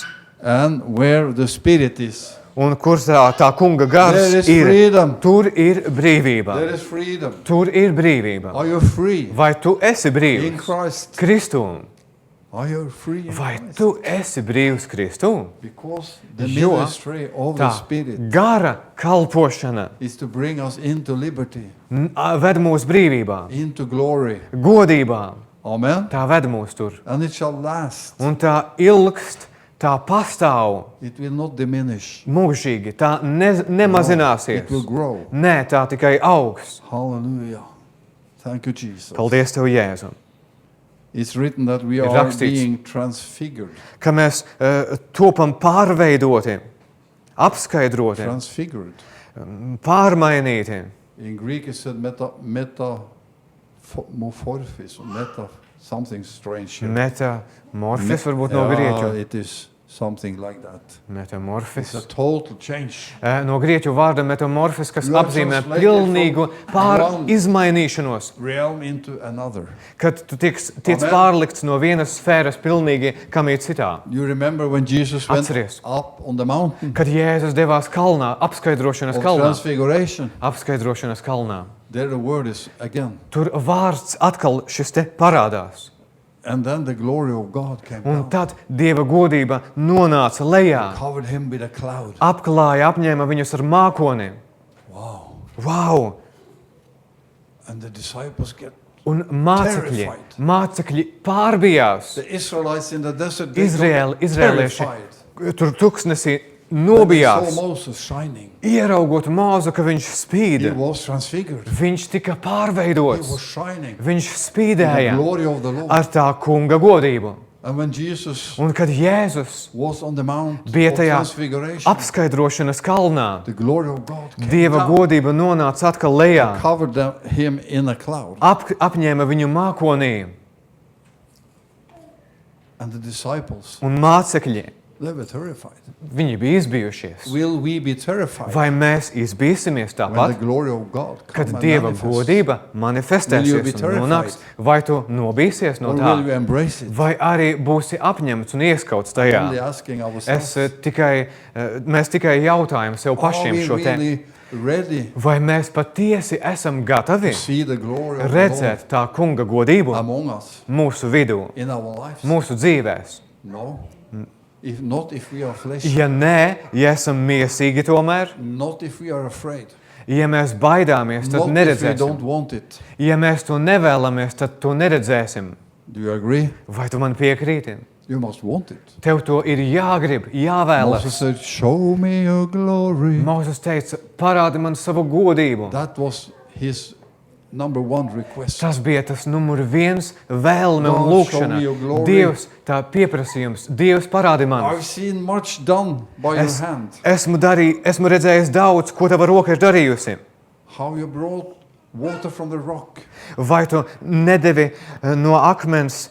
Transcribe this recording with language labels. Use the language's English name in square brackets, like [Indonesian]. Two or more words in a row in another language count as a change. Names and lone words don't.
[English] And where the Spirit is, [Latvian] un kur tā kunga gars [English] there is [Latvian] ir, [English] freedom. [Latvian] tur ir brīvība. [English] There is freedom. [Latvian] Tur ir brīvība. [English] Are you free [Latvian] Vai tu esi [English] in [Latvian] brīvs [English] Christ? [Latvian] Kristū? [English] Are you free in [Latvian] Vai [English] Christ? [Latvian] tu esi brīvs Kristū? [English] Because the [Latvian] Jo [English] ministry of the [Latvian] tā [English] Spirit [Latvian] gara kalpošana [English] is to bring us into liberty, [Latvian] ved mūs brīvībā, [English] into glory. [Latvian] godībā. Amen. Tā ved mūs tur. [English] And it shall last. [Latvian] Un tā ilgst, tā pastāv [English] It will not diminish. [Latvian] mūžīgi, tā nemazināsies. [English] It will grow. [Latvian] Nē, tā tikai augs. [English] Hallelujah. Thank you, Jesus. [Latvian] Paldies Tev, Jēzu. [English] It's written that we [Latvian] Ir [English] are [Latvian] rakstīts. [English] being transfigured. [Latvian] Ka mēs topam pārveidoti, apskaidroti, [English] Transfigured. [Latvian] pārmainīti. [English] In Greek it said metamorphosis, something strange here. [Latvian] Metamorfis varbūt no [English] Yeah, [Latvian] grieķu. [English] it is something like that. [Latvian] Metamorfis. [English] It's a total change. [Latvian] No grieķu vārda metamorfis, kas [English] You are [Latvian] apzīmē [English] translated [Latvian] pilnīgu [English] from one [Latvian] izmainīšanos. [English] Realm into another. [Latvian] Kad tu tiec Amen. pārlikts no vienas sfēras pilnīgi kam ir citā. [English] You remember when Jesus went [Latvian] Atceries. [English] up on the mountain [Latvian] Kad Jēzus devās kalnā, apskaidrošanas [English] of [Latvian] kalnā, [English] transfiguration? [Latvian] apskaidrošanas kalnā, [English] There the word is again. [Latvian] tur vārds atkal šis te parādās. [English] And then the glory of God came [Latvian] Un [English] down. [Latvian] tad Dieva godība nonāca lejā, [English] Covered him with a cloud. [Latvian] apklāja, apņēma viņus ar mākoni. [English] Wow. Wow! And the disciples get [Latvian] Un mācekļi [English] Terrified. [Latvian] pārbijās. [English] the Israelites in the desert. They got [Latvian] Izrēlieši [English] terrified. [Latvian] tur tuksnesī [English] When they [Latvian] nobijās, [English] saw Moses shining. [Latvian] ieraugot Mūzu, ka viņš [English] He [Latvian] spīd. [English] was transfigured. [Latvian] Viņš tika [English] He was [Latvian] pārveidots. [English] shining. [Latvian] Viņš [English] The [Latvian] spīdēja [English] glory of the Lord. [Latvian] ar tā kunga godību. [English] And when Jesus [Latvian] Un kad Jēzus [English] was on the Mount [Latvian] bija [English] of [Latvian] tajā [English] Transfiguration, [Latvian] apskaidrošanas kalnā, [English] the glory of God came [Latvian] Dieva [English] down, [Latvian] godība nonāca atkal lejā, [English] covered him in a cloud. [Latvian] apņēma viņu mākonī, [English] And the disciples, [Latvian] un mācekļi, [English] they were terrified. [Latvian] viņi bija izbijušies. [English] Will we be terrified [Latvian] Vai mēs izbīsimies [English] when [Latvian] tāpat, [English] the glory of God [Latvian] kad [English] come and [Latvian] Dieva [English] manifest? [Latvian] godība [English] Will you be [Latvian] manifestēsies un [English] terrified? [Latvian] nonāks? Vai tu nobīsies no [English] Or [Latvian] tā? [English] will you embrace it? [Latvian] Vai arī būsi apņemts un ieskauts tajā? [English] Only asking ourselves, [Latvian] Mēs tikai jautājam sev [English] are [Latvian] pašiem [English] we [Latvian] šo te. [English] really ready [Latvian] Vai mēs patiesi esam gatavi [English] to see the glory of the [Latvian] redzēt tā kunga godību [English] Lord among us [Latvian] mūsu vidū, [English] in our lives? [Latvian] mūsu dzīvēs? [English] No. If we are fleshy, [Latvian] Ja nē, ja esam miesīgi tomēr, [English] not if we are afraid, [Latvian] ja mēs baidāmies, tad [English] not if we [Latvian] neredzēsim. [English] don't want it. [Latvian] Ja mēs to nevēlamies, tad to neredzēsim. [English] Do you agree? [Latvian] Vai tu man piekrīti? [English] You must want it. [Latvian] Tev to ir jāgrib, [English] Moses [Latvian] jāvēlas. [English] said, show me your glory. [Latvian] Mozus teica, parādi man savu godību. [English] That was his number one request. [Latvian] Tas bija tas numur viens vēlme un [English] God, [Latvian] lūkšana. [English] show me your glory. [Latvian] Dievs, tā pieprasījums. Dievs, parādi man. [English] I've seen much done by your [Latvian] Es [English] hand. [Latvian] esmu redzējis daudz, ko tava roka ir darījusi. [English] How you brought water from the rock. [Latvian] Vai tu nedevi no akmens